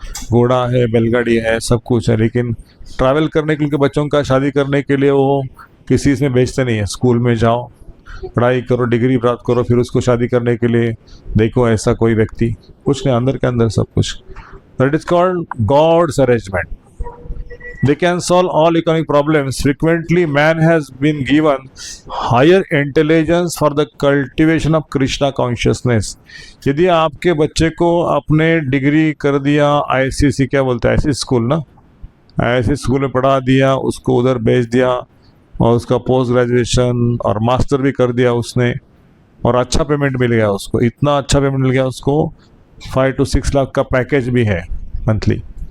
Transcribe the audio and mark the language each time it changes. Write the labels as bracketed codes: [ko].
[hi] घोड़ा है, बैलगाड़ी है, सब कुछ है, लेकिन ट्रैवल करने के लिए, बच्चों का शादी करने के लिए वो किसी इसमें बेचते नहीं है। स्कूल में जाओ, पढ़ाई करो, डिग्री प्राप्त करो, फिर उसको शादी करने के लिए देखो ऐसा कोई व्यक्ति, कुछ नहीं, अंदर के अंदर सब कुछ। [en] That is called God's arrangement. They can solve all economic problems. Frequently, man has been given higher intelligence for the cultivation of Krishna consciousness. [hi] यदि आपके बच्चे को आपने डिग्री कर दिया ICC, क्या बोलते हैं, ऐसी स्कूल ना, ऐसे स्कूल में पढ़ा दिया, उसको उधर भेज दिया और उसका पोस्ट ग्रेजुएशन और मास्टर भी कर दिया उसने, और अच्छा पेमेंट मिल गया उसको, इतना अच्छा पेमेंट मिल गया उसको, 5 to 6 लाख का पैकेज भी है मंथली।